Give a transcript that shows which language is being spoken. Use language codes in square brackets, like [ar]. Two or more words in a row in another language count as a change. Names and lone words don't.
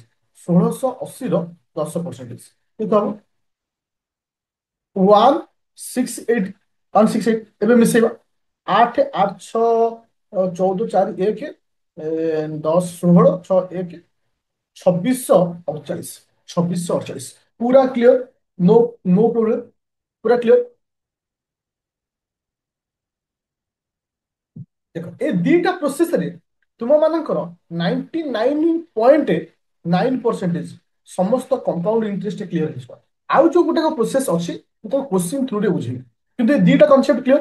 [or] 1680ର 10%। କେତେ ହବ? 168। 168। ଏବେ ମିଶେଇବା। 8 8 6 14 4 1, 10 16 6 1, 2648। 2648। ପୁରା କ୍ଲିୟର? [en] no no problem? [or] ପୁରା କ୍ଲିୟର? ଦେଖ, ଏ ଦିଟା ପ୍ରୋସେସରେ ତୁମ ମାନଙ୍କର 99.9% ସମସ୍ତ [en] compound interest [or] କ୍ଲିୟର ହେଇଯିବ। ଆଉ ଯୋଉ ଗୋଟେ ପ୍ରୋସେସ ଅଛି ମୁଁ ତାକୁ [en] question through [or] ବୁଝେଇବି, କିନ୍ତୁ ଏ ଦିଟା [en] concept clear?